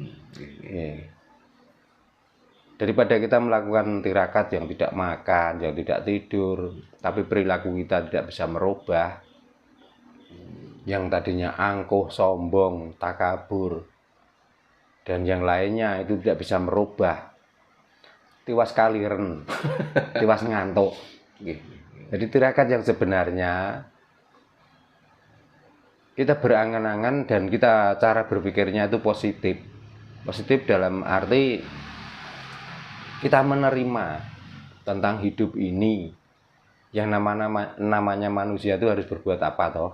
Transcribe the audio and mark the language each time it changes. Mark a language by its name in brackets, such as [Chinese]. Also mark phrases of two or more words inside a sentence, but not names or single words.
[Indonesian] Daripada kita melakukan tirakat yang tidak makan, yang tidak tidur, tapi perilaku kita tidak bisa merubah, yang tadinya angkuh, sombong, takabur, dan yang lainnya itu tidak bisa merubah, [Javanese] tiwas kaliren, tiwas ngantuk. [Indonesian] Jadi tirakat yang sebenarnya kita berangan-angan dan kita cara berpikirnya itu positif. Positif dalam arti kita menerima tentang hidup ini, yang namanya manusia itu harus berbuat apa toh.